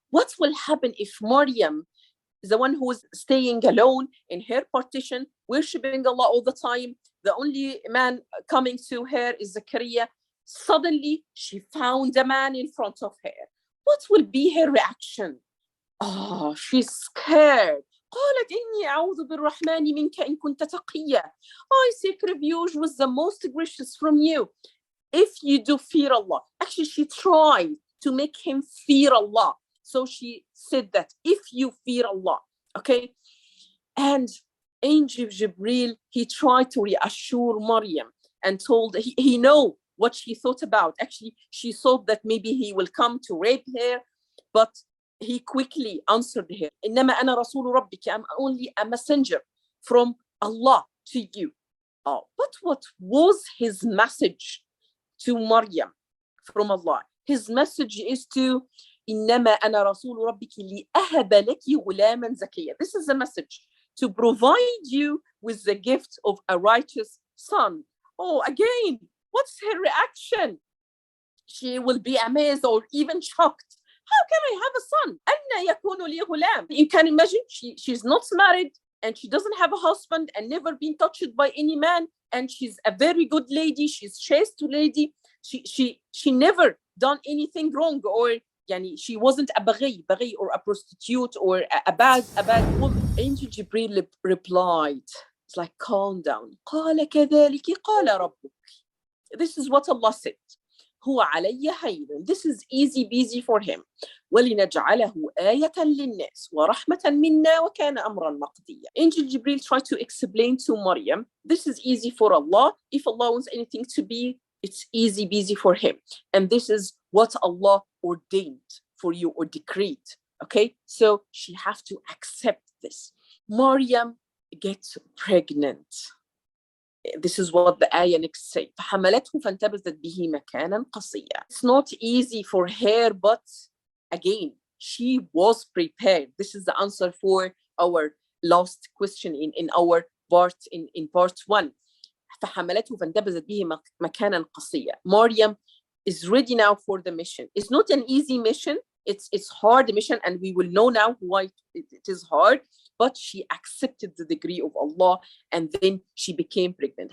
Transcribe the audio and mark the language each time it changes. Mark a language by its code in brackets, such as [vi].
[en] What will happen if Mariam, the one who is staying alone in her partition, worshiping Allah all the time, the only man coming to her is Zakaria, suddenly she found a man in front of her. What will be her reaction? Oh, she's scared. [ar] قالت إني أعوذ بالرحمن منك إن كنت تقيا. [en] I seek refuge with the most gracious from you. If you do fear Allah. Actually, she tried to make him fear Allah. So she said that if you fear Allah, okay? And Angel Jibril, he tried to reassure Mariam and told, he know what she thought about. Actually, she thought that maybe he will come to rape her, but he quickly answered her, [ar] إنما أنا رسول ربك, [en] I'm only a messenger from Allah to you. Oh, but what was his message to Mariam from Allah? His message is to [ar] إنما أنا رسول ربك لأهب لك غلاما زكيا. [en] This is a message to provide you with the gift of a righteous son. Oh, again, what's her reaction? She will be amazed or even shocked. How can I have a son? [ar] أن يكون لي غلام. [en] You can imagine she's not married and she doesn't have a husband and never been touched by any man, and she's a very good lady, she's chaste lady, she never done anything wrong, or يعني she wasn't a baghi or a prostitute or a bad woman. Angel Jibril replied, it's like, calm down. [ar] قال كذلك قال ربك. [en] This is what Allah said. [ar] هو علي هين. [en] This is easy peasy for him. [ar] ولنجعله آية للناس ورحمة منا وكان أمرا مقضيا. [en] Angel Jibril tried to explain to Mariam, this is easy for Allah. If Allah wants anything to be, it's easy peasy for him. And this is what Allah ordained for you or decreed. Okay? So she has to accept this. Mariam gets pregnant. This is what the ayah next say. [ar] فحملته فانتبذت به مكانا قصيا. [en] It's not easy for her, but again, she was prepared. This is the answer for our last question in our part in part 1. [ar] فحملته فانتبذت به مكانا قصيا. [en] Mariam is ready now for the mission. It's not an easy mission. It's hard mission, and we will know now why it is hard. But she accepted the decree of Allah, and then she became pregnant.